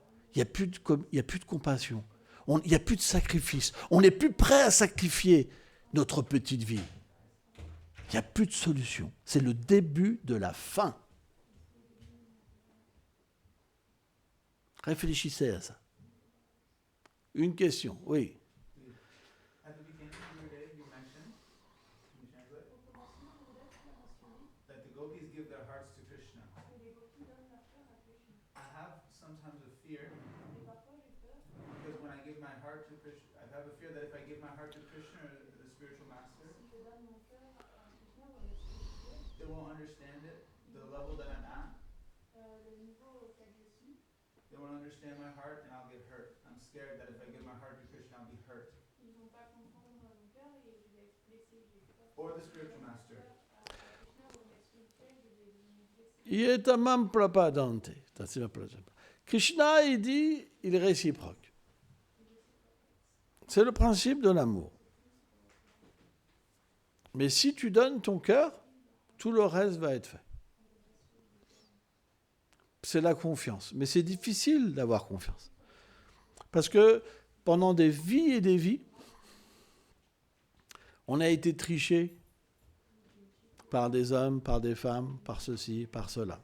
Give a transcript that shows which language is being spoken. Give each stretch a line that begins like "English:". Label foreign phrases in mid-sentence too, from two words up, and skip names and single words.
French: Il n'y a plus de compassion. Il n'y a plus de sacrifice. On n'est plus prêt à sacrifier notre petite vie. Il n'y a plus de solution. C'est le début de la fin. Réfléchissez à ça. Une question, oui.
English: At the beginning of your day, you mentioned, can you translate? That the gopis give their hearts to Krishna. I have sometimes a fear, because when I give my heart to Krishna, I have a fear that if I give my heart to Krishna or the spiritual master, they won't understand it, the level that I'm at. They won't understand my heart and I'll get hurt. I'm scared that if I give my heart to Krishna, I'll be hurt. Or the spiritual master.
Sanskrit: येतमम् प्रपदन्ते.
French: Krishna, il dit, il est réciproque. C'est le principe de l'amour. Mais si tu donnes ton cœur, tout le reste va être fait. C'est la confiance. Mais c'est difficile d'avoir confiance. Parce que pendant des vies et des vies, on a été triché par des hommes, par des femmes, par ceci, par cela.